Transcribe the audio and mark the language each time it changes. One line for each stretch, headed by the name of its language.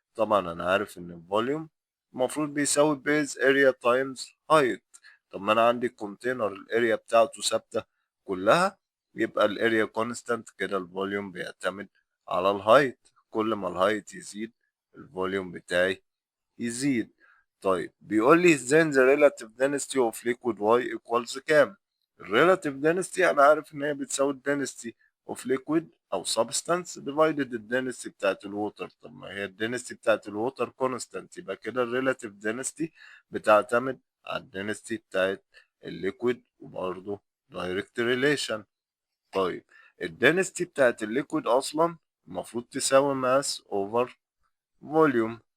Arabic: طبعا أنا عارف إن الفوليوم المفروض بيساوي بيز اريا تايمز هايت. طب ما أنا عندي الكونتينر الاريا بتاعته ثابتة كلها، يبقى الاريا كونستانت، كده الفوليوم بيعتمد على الهايت، كل ما الهايت يزيد الفوليوم بتاعي يزيد. طيب بيقول لي
English: then the relative density of liquid Y equals
Arabic: كام؟ الريلاتيف density انا عارف ان هي بتساوي density of liquid او substance divided density بتاعت الووتر. طب ما هي density بتاعت الووتر constant، يبقى كده الريلاتيف density بتعتمد على density بتاعت الليكويد وبرضه direct relation. طيب الدنستي بتاعت الليكويد اصلا المفروض تساوي ماس اوفر فوليوم.